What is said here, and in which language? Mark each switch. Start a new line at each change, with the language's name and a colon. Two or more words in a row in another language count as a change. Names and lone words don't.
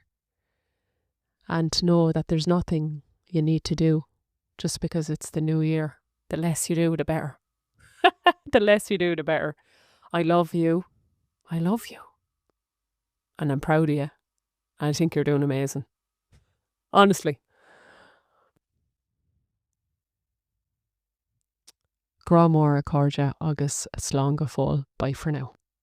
English: And to know that there's nothing you need to do just because it's the new year. The less you do, the better. The less you do, the better. I love you. I love you. And I'm proud of you. I think you're doing amazing. Honestly.
Irish: Grá mór a cóide agus slán go fóill.
English: Bye for now.